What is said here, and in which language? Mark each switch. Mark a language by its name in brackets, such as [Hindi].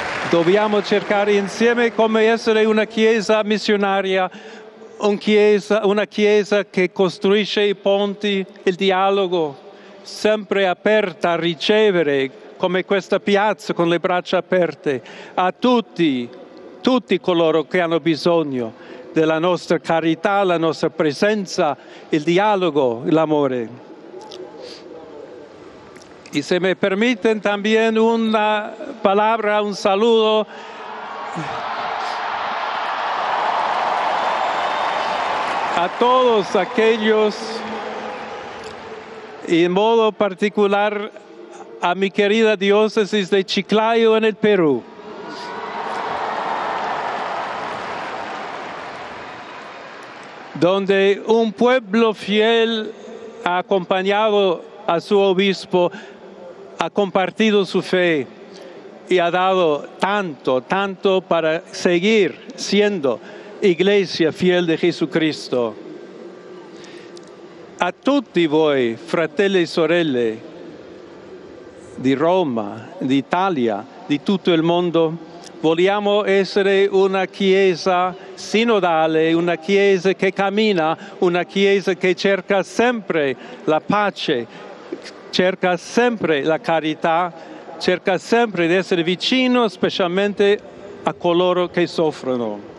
[Italian] Dobbiamo cercare insieme come essere una Chiesa missionaria, una Chiesa che costruisce i ponti, il dialogo, sempre aperta a ricevere, come questa piazza con le braccia aperte, a tutti coloro che hanno bisogno della nostra carità, la nostra presenza, il dialogo, l'amore. [Spanish] Y si me permiten también una palabra, un saludo a todos aquellos, y en modo particular a mi querida diócesis de Chiclayo en el Perú. Donde un pueblo fiel ha acompañado a su obispo, ha compartido su fe y ha dado tanto para seguir siendo iglesia fiel de Jesucristo. [Italian] A tutti voi, fratelli e sorelle di Roma, d'Italia, di tutto il mondo, vogliamo essere una Chiesa sinodale, una Chiesa che cammina, una Chiesa che cerca sempre la pace, cerca sempre la carità, cerca sempre di essere vicino specialmente a coloro che soffrono.